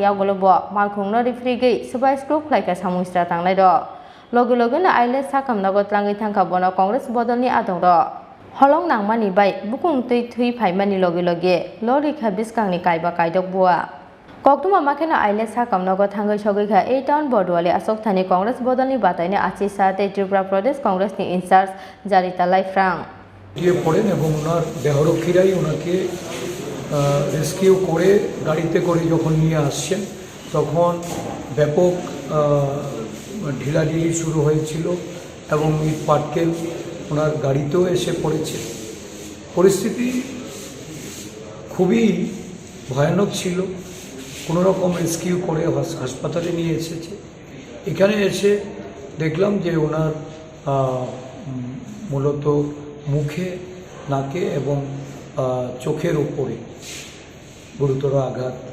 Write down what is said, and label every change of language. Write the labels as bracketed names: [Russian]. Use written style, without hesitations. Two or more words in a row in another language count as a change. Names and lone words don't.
[Kok Borok] yagolobo malkhungno rifrigei Subhas Tok khlaika samustra tangnai ro logi no aile sakam nago tlangai thangka bono Congress bodolni adong ro holong nangmani bai bukung tui phaimani logi lori kha biskangni kaiba kaidok bua koktuma makheno aile sakam nago thangai sogoi kha ei town bordwali asok thani Congress bodolni bataine achi sate Tripura Pradesh Congress ni incharge Jarita Laifrang [Bangla] গিয়ে পড়েন এবং ওনার দেহরক্ষীরাই ওনাকে রেস্কিউ করে গাড়িতে করে যখন নিয়ে আসছেন তখন ব্যাপক ঢিলাঢিলি শুরু হয়েছিল এবং ইট পাটকেল ওনার গাড়িতেও এসে পড়েছে পরিস্থিতি খুবই ভয়ানক ছিল কোনো রকম রেস্কিউ করে হাসপাতালে নিয়ে এসেছে এখানে এসে দেখলাম যে ওনার মূলত মুখে নাকে এবং চোখের উপরে গুরুতর আঘাত